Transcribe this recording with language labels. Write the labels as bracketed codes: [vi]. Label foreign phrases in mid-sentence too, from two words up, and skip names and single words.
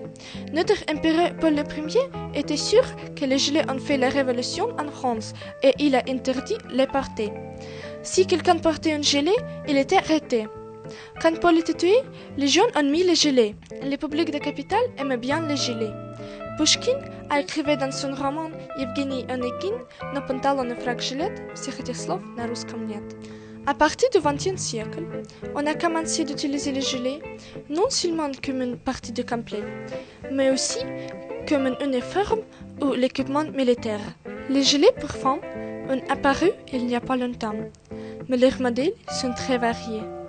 [fr] Notre empereur Paul Ier était sûr que les gilets ont fait la révolution en France et il a interdit les porter. Si quelqu'un portait un gilet, il était arrêté. Quand Paul était tué, les jeunes ont mis les gilets. Le public de capitale aimait bien les gilets. Pushkin a écrit dans son roman Evgeny Onegin [ru] «Но панталоны фрак жилет» всех этих слов на русском нет. [fr] À partir du XXe siècle, on a commencé d'utiliser les gilets non seulement comme une partie du complet, mais aussi comme un uniforme ou l'équipement militaire. Les gilets pour femmes ont apparu il n'y a pas longtemps, mais leurs modèles sont très variés.